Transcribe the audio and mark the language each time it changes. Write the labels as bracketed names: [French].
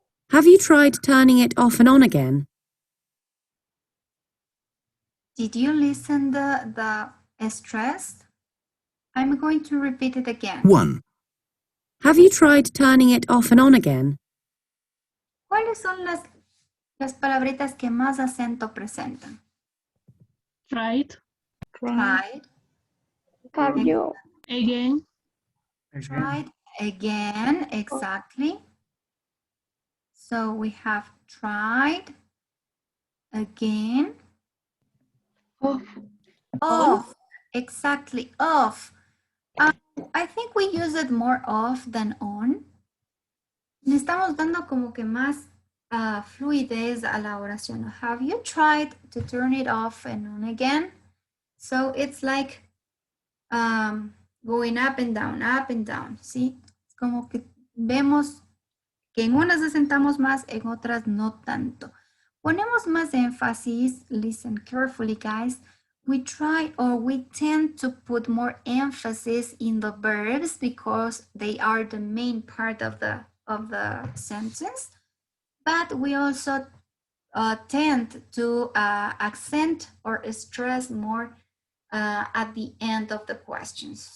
[English] Have you tried turning it off and on again? Did you listen the stress? I'm going to repeat it again. 1. Have you tried turning it off and on again? [Spanish] ¿Cuáles son las palabritas que más acento presentan? [English] Tried. Tried. Have you? Again. Tried again, exactly. So we have tried again. Off, exactly, off. I think we use it more off than on. [Spanish] Le estamos dando como que más fluidez a la oración. [English] Have you tried to turn it off and on again? So it's like going up and down, ¿sí? [Spanish] Es como que vemos que en unas asentamos más, en otras no tanto. Ponemos más énfasis, [English] listen carefully guys, we try or we tend to put more emphasis in the verbs because they are the main part of the sentence, but we also tend to accent or stress more at the end of the questions.